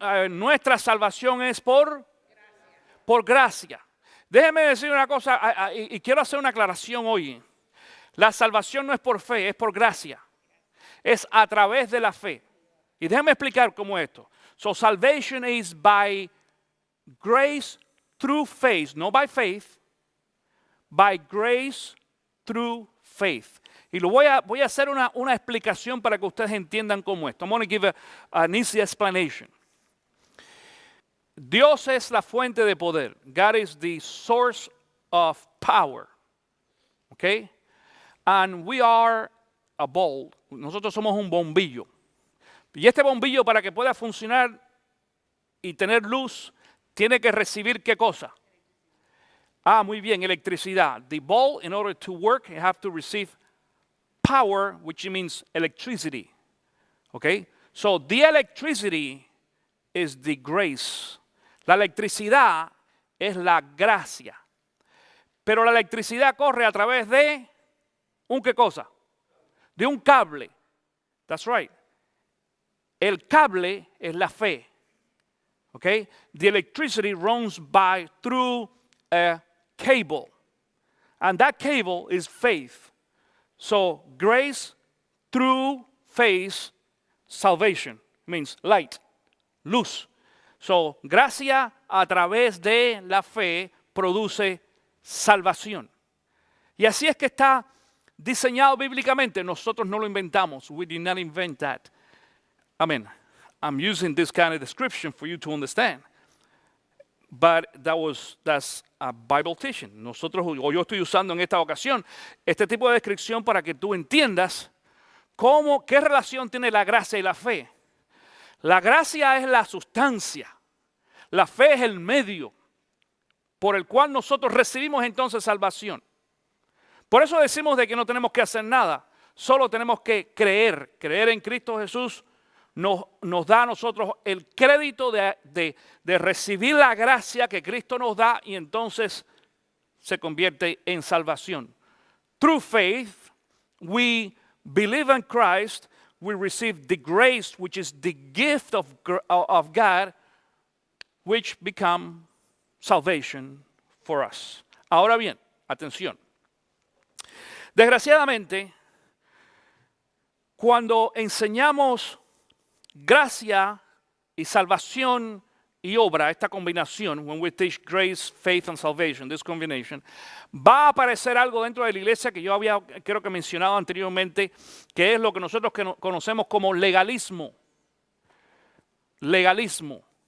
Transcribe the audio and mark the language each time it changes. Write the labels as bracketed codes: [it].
[es] Nuestra salvación es por gracia. Déjeme decir una cosa y quiero hacer una aclaración hoy. La salvación no es por fe, es por gracia. Es a través de la fe. Y déjeme explicar cómo es esto. [en] So salvation is by grace through faith, no by faith, by grace through faith. [es] Y voy a hacer una explicación para que ustedes entiendan cómo es. [en] I'm going to give an easy explanation. [es] Dios es la fuente de poder. [en] God is the source of power. Okay? And we are a bulb. [es] Nosotros somos un bombillo. Y este bombillo, para que pueda funcionar y tener luz, tiene que recibir ¿qué cosa? Muy bien, electricidad. [en] The bulb, in order to work, you have to receive power, which means electricity. Okay? So the electricity is the grace. [es] La electricidad es la gracia. Pero la electricidad corre a través de ¿qué cosa? De un cable. [en] That's right. [es] El cable es la fe. Okay? [en] The electricity runs through a cable. And that cable is faith. So grace through faith, salvation means light, luz. [es] So gracia a través de la fe produce salvación. Y así es que está diseñado bíblicamente. Nosotros no lo inventamos. [en] We did not invent that. I'm using this kind of description for you to understand. But that's a Bible teaching. [es] Yo estoy usando en esta ocasión este tipo de descripción para que tú entiendas qué relación tiene la gracia y la fe. La gracia es la sustancia. La fe es el medio por el cual nosotros recibimos entonces salvación. Por eso decimos de que no tenemos que hacer nada. Solo tenemos que creer. Creer en Cristo Jesús nos da a nosotros el crédito de recibir la gracia que Cristo nos da y entonces se convierte en salvación. [en] Through faith, we believe in Christ, we receive the grace, which is the gift of God, which become salvation for us. [es] Ahora bien, atención. Desgraciadamente, cuando enseñamos gracia y salvación y obra, esta combinación, [en] when we teach grace, faith and salvation, this combination, [es] va a aparecer algo dentro de la iglesia que yo creo que mencionado anteriormente, que es lo que nosotros conocemos como legalismo. Legalismo.